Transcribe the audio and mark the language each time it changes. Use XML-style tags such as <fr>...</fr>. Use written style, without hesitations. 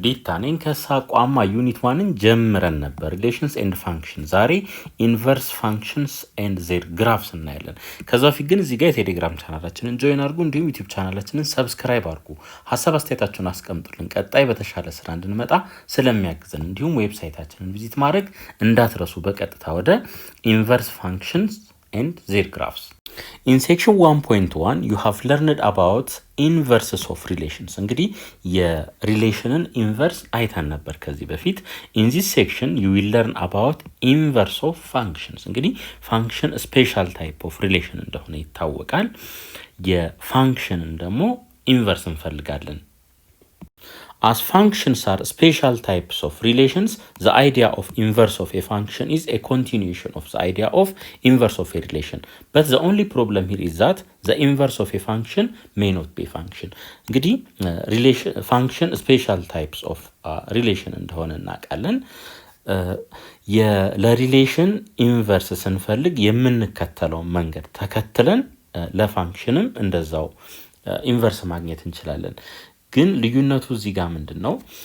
<am>ዲታ ነኝ ከሳቋማ ዩኒት 1ን ጀምረን ነበር ሪሌሽንስ ኤንድ ፋንክሽን። ዛሬ ኢንቨርስ ፋንክሽንስ ኤንድ ዜር ግራፍስ እናያለን። ከዛ በፊት ግን እዚህ ጋር የቴሌግራም ቻናላችንን ጆይን አድርጉ፣ እንዲሁም ዩቲዩብ ቻናላችንን ሰብስክራይብ አድርጉ። ሀሳብ አስተያየታችሁን አስቀምጡልን፣ ቀጣይ በተሻለ ስራ እንድንመጣ ስለሚያግዘን። እንዲሁም ዌብሳይታችንን ቪዚት ማድረግ እንዳትረሱ። በቀጥታ ወደ ኢንቨርስ ፋንክሽንስ</am> <en>and their graphs. In section 1.1 you have learned about inverses of relations.</en> <am>እንግዲህ የሪሌሽንን ኢንቨርስ አይተን ነበር ከዚህ በፊት።</am> <en>in this section you will learn about inverse of functions.</en> <am>እንግዲህ ፋንክሽን ስፔሻል ታይፕ ኦፍ ሪሌሽን እንደሆነ ይታወቃል። የፋንክሽንን ደግሞ ኢንቨርስ እንፈልጋለን።</am> <en>As functions are special types of relations, the idea of inverse of a function is a continuation of the idea of inverse of a relation. But the only problem here is that the inverse of a function may not be a function.</en> <am>እንግዲህ function special types of relation እንደሆነ እናውቃለን። ለሪሌሽን ኢንቨርስ ስንፈልግ የምንከተለው መንገድ ተከትለን ለፋንክሽንም እንደዛው ኢንቨርስ ማግኘት እንችላለን። ግን ልዩነቱ እዚህ ጋር ምንድነው?</am>